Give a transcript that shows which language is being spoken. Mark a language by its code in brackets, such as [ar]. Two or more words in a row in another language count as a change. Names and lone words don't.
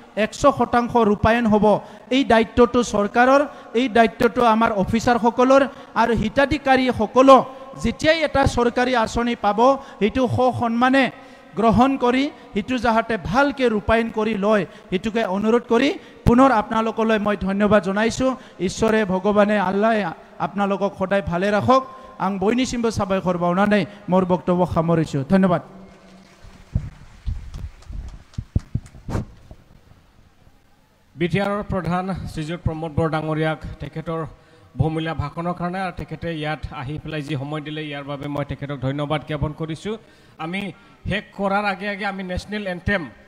[as] 100% ৰূপায়ণ হ'ব এই দায়িত্বটো চৰকাৰৰ এই দায়িত্বটো আমাৰ অফিচাৰসকলৰ আৰু হিতাধিকাৰীসকলো যেতিয়াই এটা চৰকাৰী আঁচনি পাব সেইটো সন্মানে গ্ৰহণ কৰি সেইটো যাতে ভালকৈ ৰূপায়ণ কৰি লয় সেইটোকে অনুৰোধ কৰি পুনৰ আপোনালোকলৈ মই ধন্যবাদ জনাইছোঁ ঈশ্বৰে ভগৱানে আল্লাহে আপোনালোকক সদায় ভালে ৰাখক [brx] आं बयनिसिमबो साबायखर बावनानै मोर बक्तव्य सामरिछु धन्यवाद [as] বিটিআৰৰ প্ৰধান শ্ৰীযুত প্ৰমোদ বৰ ডাঙৰীয়াক তেখেতৰ বহুমূলীয়া ভাষণৰ কাৰণে আৰু তেখেতে ইয়াত আহি পেলাই যি সময় দিলে ইয়াৰ বাবে মই তেখেতক ধন্যবাদ জ্ঞাপন কৰিছোঁ আমি শেষ কৰাৰ আগে আগে আমি নেশ্যনেল এন্থেম